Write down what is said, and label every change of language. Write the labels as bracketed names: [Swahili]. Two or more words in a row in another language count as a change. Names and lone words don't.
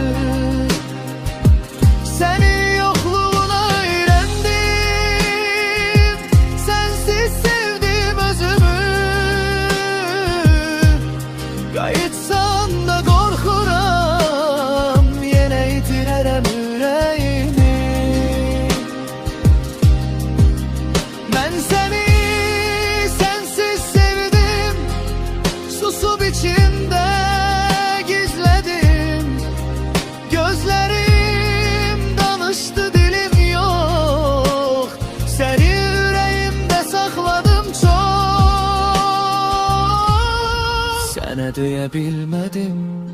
[Azerbaijani] Sənin yokluğuna öyrəndim, sensiz sevdim özümü. Qayıtsan da qorxuram, yenə itirərəm ürəyimi. [Turkish] İçimde gizledim, gözlerim danıştı, dilim yok. Seni yüreğimde sakladım çok. [Azerbaijani] Sənə deyə bilmədim,